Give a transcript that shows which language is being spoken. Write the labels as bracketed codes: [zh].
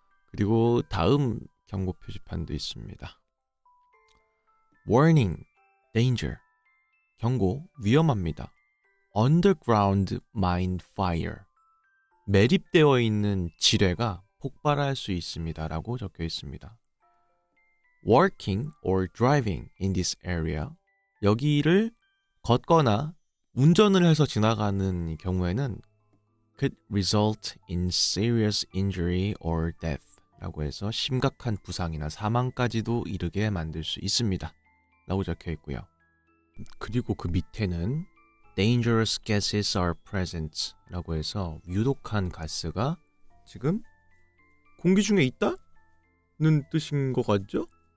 [ko] 그리고 다음 경고 표지판도 있습니다. [en] Warning, danger. [ko] 경고, 위험합니다. [en] Underground mine fire. [ko] 매립되어 있는 지뢰가 폭발할 수 있습니다. 라고 적혀 있습니다. [en] Working or driving in this area. [ko] 여기를 걷거나 운전을 해서 지나가는 경우에는 [en] could result in serious injury or death. [ko] 라고 해서 심각한 부상이나 사망까지도 이르게 만들 수 있습니다. 라고 적혀 있고요. 그리고 그 밑에는 [en] dangerous gases are present [ko] 라고 해서 유독한 가스가 지금 공기 중에 있다는 뜻인 것 같죠?